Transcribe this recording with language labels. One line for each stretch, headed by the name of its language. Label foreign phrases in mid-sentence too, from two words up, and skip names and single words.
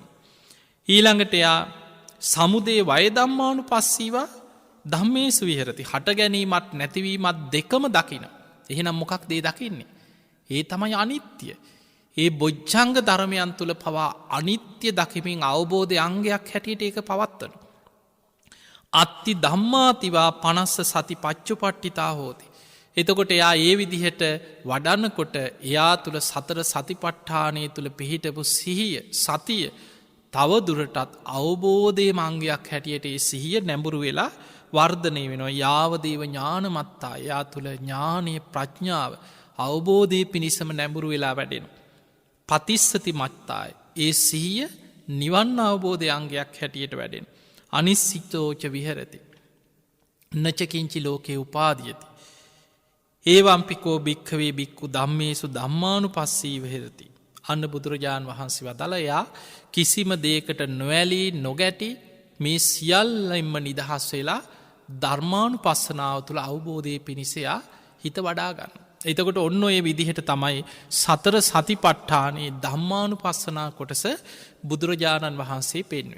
Sinhala: ඊළඟට එයා
Pali: සමුදේ වය ධම්මානු පස්සීවා ධම්මේසු විහරති.
Sinhala: හට ගැනීමත් නැතිවීමත් දෙකම දකින. එහෙනම් මොකක් දේ දකින්නේ. ඒ තමයි අනිත්‍ය. ඒ බොජ්ජංග ධර්මයන් තුළ පවා අනිත්‍ය දකිමින් අවබෝධය අංගයක් හැටියට ඒක පවත්වන.
Pali: අත්ති ධම්මාතිවා පනස්ස සති පච්චුපට්ටිතා හෝති.
Sinhala: එතකොට එයා ඒ විදිහට වඩන්නකොට එයා තුළ සතර සතිපට්ඨානය තුළ පිහිටපු සිහිය සතිය තවදුරටත් අවබෝධය මංගයක් හැටියට ඒ සිහිය නැඹුරු වෙලා වර්ධනය වෙනවා.
Pali: යාවදේව ඥානමත්තා
Sinhala: එයා තුළ ඥානය ප්‍රඥාව අවබෝධය පිණිසම නැඹුරු වෙලා වැඩෙන.
Pali: පතිස්සති මත්තාය
Sinhala: ඒ සිහිය නිවන් අවබෝධය අංගයක් හැටියට වැඩෙන.
Pali: අනිස්සිතෝච විහරති. නචකින්චි ලෝකයේ උපාදියති. ඒවම්පිකෝ භික්ඛවේ භික්ඛු ධම්මේසු ධම්මානුපස්සීව හෙරති.
Sinhala: අන්න බුදුරජාණන් වහන්සේ වදාළා කිසිම දෙයකට නොඇලී නොගැටි මේ සියල්ලෙන්ම නිදහස් වෙලා ධර්මානුපස්සනාව තුළ අවබෝධය පිණිසයා හිත වඩා ගන්න. එතකොට ඔන්න ඔය විදිහට තමයි සතර සතිපට්ඨානයේ ධම්මානුපස්සනා කොටස බුදුරජාණන් වහන්සේ පෙන්වන්නේ.